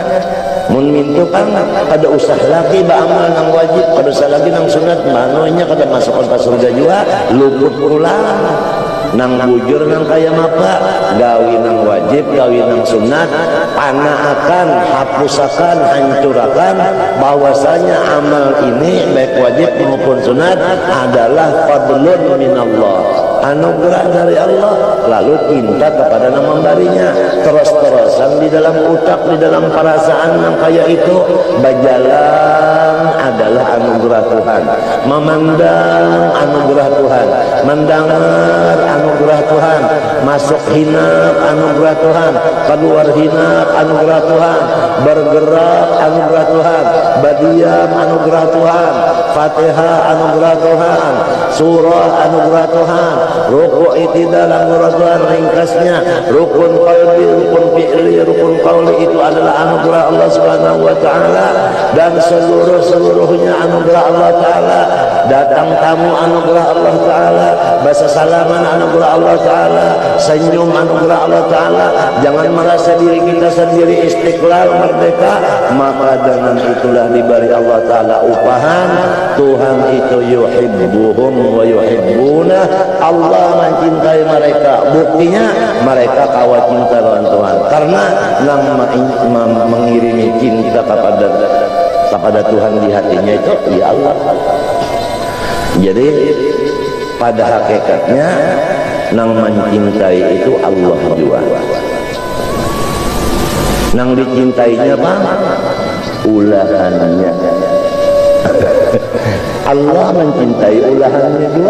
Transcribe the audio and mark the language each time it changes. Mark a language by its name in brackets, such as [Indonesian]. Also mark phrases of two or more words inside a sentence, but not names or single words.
[Banjar] Mun mintu kan kada usah lagi beramal yang wajib, kada usah lagi yang sunat, manonya kada masuk ke surga juga, luput ulang. Nang bujur nang kaya mapa, gawi nang wajib, gawi nang sunat, panaakan, hapusakan, hancurakan [Indonesian] bahwasanya amal ini baik wajib maupun sunat adalah [Arabic] فضل من الله, [Indonesian] anugerah dari Allah. Lalu cinta kepada yang memberinya, terus-terusan di dalam utak, di dalam perasaan yang kaya itu berjalan adalah anugerah Tuhan, memandang anugerah Tuhan, mendengar anugerah Tuhan, masuk hinap anugerah Tuhan, keluar hinap anugerah Tuhan, bergerak anugerah Tuhan, berdiam anugerah Tuhan, Fatihah anugerah Tuhan, surah anugerah Tuhan, rukuk itidal anugerah Tuhan. Ringkasnya, [Arabic] ركن قلبي، ركن فعلي، ركن قولي [Indonesian] itu adalah anugerah Allah [Arabic] سبحانه وتعالى, [Indonesian] dan seluruhnya anugerah Allah Taala. datang tamu anugerah Allah Ta'ala, bahasa salaman anugerah Allah Ta'ala, senyum anugerah Allah Ta'ala. Jangan merasa diri kita sendiri istiqlal merdeka, maka dengan itulah diberi Allah Ta'ala upahan. Tuhan itu [Arabic] يحبهم ويحبونه, [Indonesian] Allah mencintai mereka. Buktinya mereka kawan cinta dengan Tuhan karena mengirimi cinta kepada Tuhan di hatinya itu ya Allah. Jadi pada hakikatnya nang mencintai itu Allah juga. [Banjar] Nang dicintainya apa? Ulahannya. [Indonesian] Allah mencintai ulahannya juga.